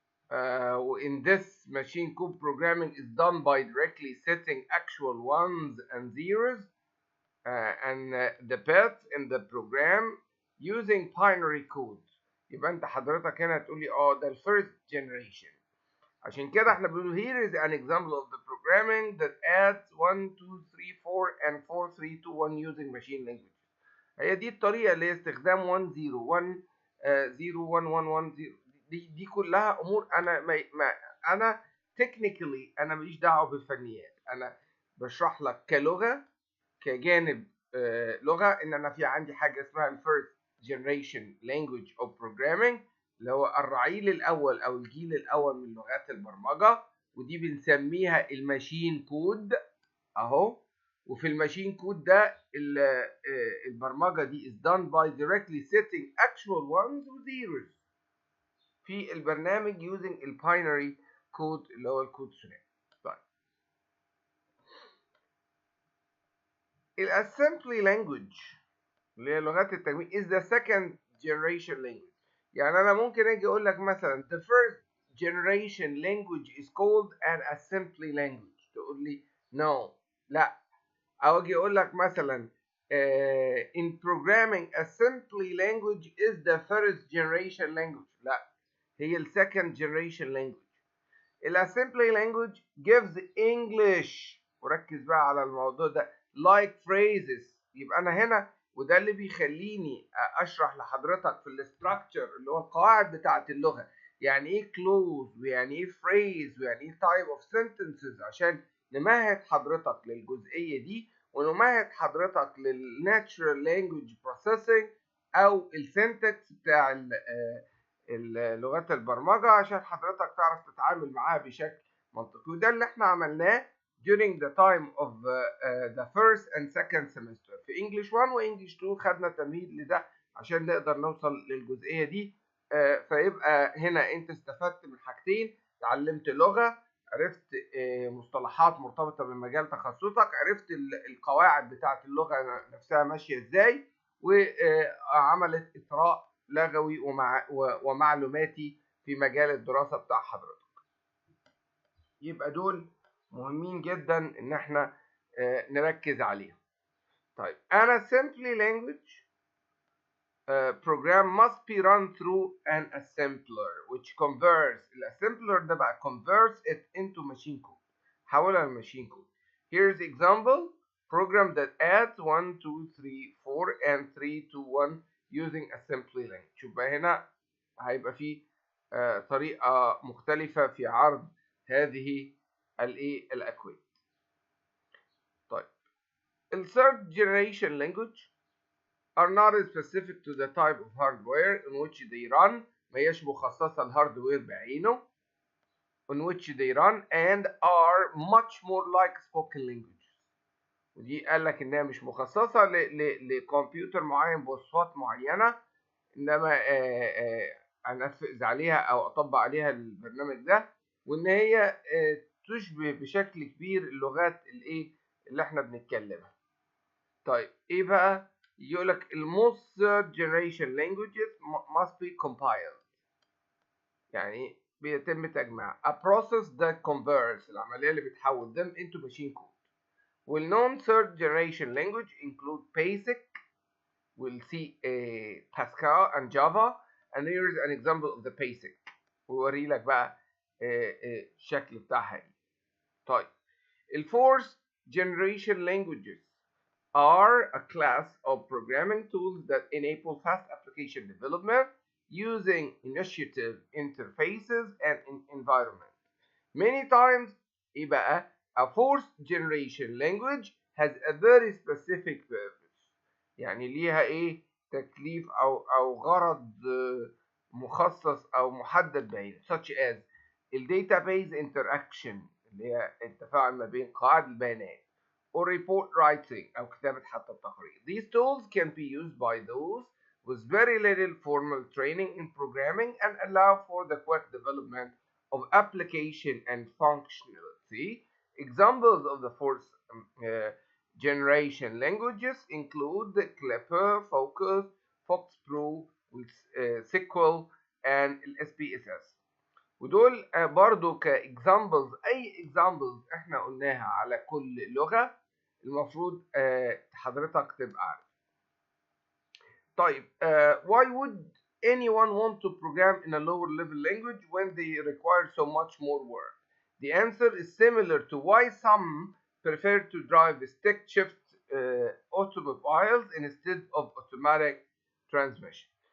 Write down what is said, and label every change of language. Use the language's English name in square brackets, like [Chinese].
[English] In this machine code programming is done by directly setting actual ones and zeros and the bits in the program using binary code. [Arabic] يبقى انت حضرتك هنا تقول لي ده الفيرست جنريشن. عشان كده احنا بنقول [English] here is an example of the programming that adds 1 2 3 4 and 4 3 2 1 using machine language. [Arabic] هي دي الطريقه اللي هي استخدام 1 0 1 0 1 1 1 0. دي كلها امور انا تكنيكالي انا ماليش دعوه بالفنيات. انا بشرح لك كلغه كجانب لغه ان انا في عندي حاجه اسمها الفيرست [English] generation language of programming [Arabic] اللي هو الرعيل الاول او الجيل الاول من لغات البرمجه، ودي بنسميها الماشين كود اهو. وفي الماشين كود ده البرمجه دي [English] is done by directly setting actual ones [Arabic] و [English] zeros [Arabic] في البرنامج [English] using [Arabic] الباينري كود اللي هو الكود ثنائي. طيب الاسمبلي language اللي هي لغات التجميع [English] is the second generation language. [Arabic] يعني أنا ممكن أجي أقول لك مثلا [English] the first generation language is called an assembly language، [Arabic] تقول لي [English] no، [Arabic] لا. أو أجي أقول لك مثلا [English] in programming assembly language is the first generation language، [Arabic] لا، هي ال [English] second generation language. [Arabic] الاسمبلي [English] language gives English، [Arabic] وركز بقى على الموضوع ده، [English] like phrases. [Arabic] يبقى أنا هنا، وده اللي بيخليني أشرح لحضرتك في الاستراكشر اللي هو القواعد بتاعة اللغة، يعني إيه clause ويعني إيه phrase ويعني إيه type of sentences، عشان نمهد حضرتك للجزئية دي، ونمهد حضرتك للناتشرال لانجوج بروسيسنج أو السنتكس بتاع لغات البرمجة، عشان حضرتك تعرف تتعامل معاها بشكل منطقي. وده اللي احنا عملناه [English] during the time of the first and second semester [Arabic] في [English] English 1 و English 2. [Arabic] خدنا تمهيد لده عشان نقدر نوصل للجزئية دي. فيبقى هنا انت استفدت من حاجتين: اتعلمت لغة، عرفت مصطلحات مرتبطة بمجال تخصصك، عرفت القواعد بتاعة اللغة نفسها ماشية ازاي، وعملت إثراء لغوي ومعلوماتي في مجال الدراسة بتاع حضرتك. يبقى دول مهمين جدا ان احنا نركز عليهم. طيب [English] an assembly language program must be run through an assembler which converts. [Arabic] الاسمبلر ده بقى [English] converts it into machine code، [Arabic] حولها لماشين كود. [English] Here's example program that adds 1 2 3 4 and 3 to 1 using assembly language. [Arabic] شوف بقى هنا هيبقى فيه طريقة مختلفة في عرض هذه الأكواد. طيب ال [English] third generation language are not specific to the type of hardware in which they run، [Arabic] ما هيش مخصصة الهاردوير بعينه [English] in which they run and are much more like spoken languages. [Arabic] ودي قال لك انها مش مخصصة لكمبيوتر معين بوصفات معينة، انما انفذ عليها او اطبق عليها البرنامج ده، وان هي تشبه بشكل كبير اللغات اللي احنا بنتكلمها. طيب ايه بقى؟ يقول لك [English] most third generation languages must be compiled، [Arabic] يعني بيتم تجميع [English] a process that converts، [Arabic] العملية اللي بتحول [English] them into machine code. Well known third generation language include basic، we'll see Pascal and Java, and here's an example of the basic. [Arabic] ووري لك بقى الشكل بتاعها ايه. طيب ال [English] fourth generation languages are a class of programming tools that enable fast application development using initiative interfaces and environment. Many times [Arabic] ايه بقى؟ [English] a fourth generation language has a very specific purpose، [Arabic] يعني ليها تكليف او غرض مخصص او محدد بعينه، [English] such as database interaction [Arabic] اللي هي التفاعل ما بين قواعد البيانات، [English] or report writing [Arabic] أو كتابة حتى التقرير. [English] These tools can be used by those with very little formal training in programming and allow for the quick development of application and functionality. Examples of the fourth generation languages include the Clipper, Focus, FoxPro, SQL, and SPSS. [Arabic] ودول برضو كإكزامبلز، أي إكزامبلز إحنا قلناها على كل لغة المفروض حضرتك تبقى عارف. طيب [English] why would anyone want to program in a lower level language when they require so much more work? The answer is similar to why some prefer to drive stick shift automobiles instead of automatic transmission.